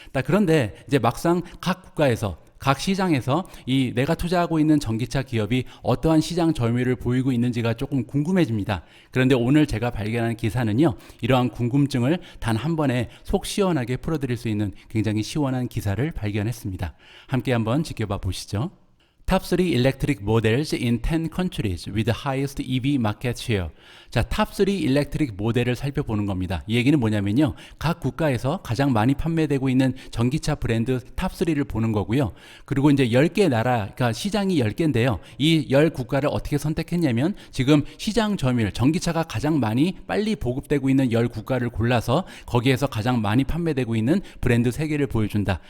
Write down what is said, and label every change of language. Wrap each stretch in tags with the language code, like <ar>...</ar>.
<ko>그런데 이제 막상 각 국가에서 각 시장에서 이 내가 투자하고 있는 전기차 기업이 어떠한 시장 점유율을 보이고 있는지가 조금 궁금해집니다. 그런데 오늘 제가 발견한 기사는요. 이러한 궁금증을 단 한 번에 속 시원하게 풀어드릴 수 있는 굉장히 시원한 기사를 발견했습니다. 함께 한번 지켜봐 보시죠.</ko> <en>Top 3 electric models in 10 countries with the highest EV market share.</en> <ko>자,</ko> <en>Top 3 electric</en> <ko>모델을 살펴보는 겁니다. 이 얘기는 뭐냐면요. 각 국가에서 가장 많이 판매되고 있는 전기차 브랜드 Top 3를 보는 거고요. 그리고 이제 10개 나라, 그러니까 시장이 10개인데요. 이 10국가를 어떻게 선택했냐면 지금 시장 점유율, 전기차가 가장 많이 빨리 보급되고 있는 10국가를 골라서 거기에서 가장 많이 판매되고 있는 브랜드 3개를 보여준다.</ko>